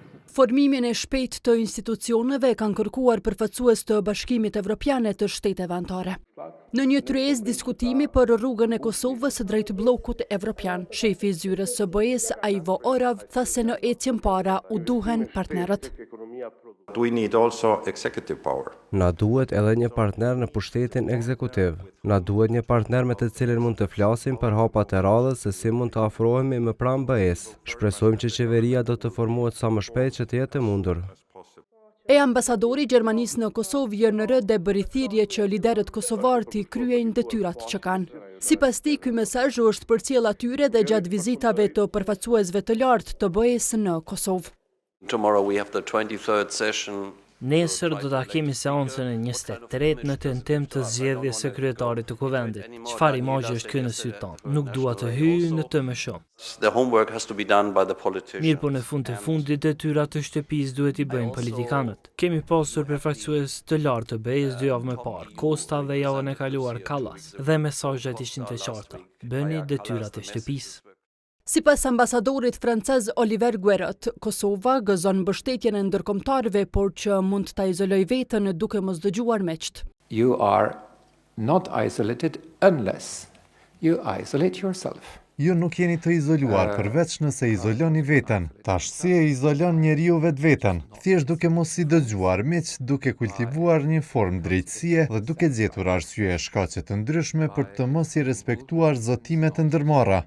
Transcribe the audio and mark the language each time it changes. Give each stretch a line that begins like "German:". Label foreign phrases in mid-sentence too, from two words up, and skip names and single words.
Albanian: Formimin e shpejt të institucioneve kanë kërkuar përfaqësues të Bashkimit Evropian të shteteve anëtare. Në një tryezë diskutimi për rrugën e Kosovës drejt bllokut evropian, shefi i zyrës së BE-s Ivo Orav tha se në ecjen para u duhen partnerët.
English: We need also executive power.
Albanian: Na duhet edhe një partner në pushtetin ekzekutiv. Na duhet një partner me të cilin mund të flasim për hapat e radhës se si mund të afrohemi më pranë BE-s. Shpresojmë që qeveria do të formohet sa më shpejt që të jetë e mundur. E ambasadori i Gjermanisë në Kosovë JNR dhe bëri thirrje që liderët kosovar t'i kryejnë detyrat që kanë. Sipas tij, ky mesazh është përcjell atyre dhe gjatë vizitave të përfaqësuesve të lartë të BE-s në Kosovë.
English: Tomorrow we have the 23rd session.
Albanian: Nesër do ta kemi seancën e 23 në tentim të zgjedhjes së kryetarit të kuvendit. Çfarë imazhi është ky në sy tonë? Nuk dua të hyj në të më shumë.
English: The homework has to be done by the politicians.
Albanian: Mirë, po në fund të fundit detyrat të shtëpisë duhet i bëjnë politikanët. Kemi pasur përfaqësues të lartë të BE-s 2 javë më parë, Kosta dhe javën e kaluar Kallas, dhe mesazhet ishin të qarta. Bëni detyrat e shtëpisë. Sipas ambasadorit francez Oliver Guerot, Kosova gëzon mbështetjen e ndërkombëtarëve, por që mund ta izolojë veten duke mos dëgjuar meqt.
English: You are not isolated unless you isolate yourself.
Albanian: Ju nuk jeni të izoluar përveç nëse izoloni veten. Tash si e izolon njeriu vetveten? Thjesht duke mos i dëgjuar meq, duke kultivuar një formë drejtësie dhe duke gjetur arsye e shkaqe të ndryshme për të mos i respektuar zotimet e ndërmarra.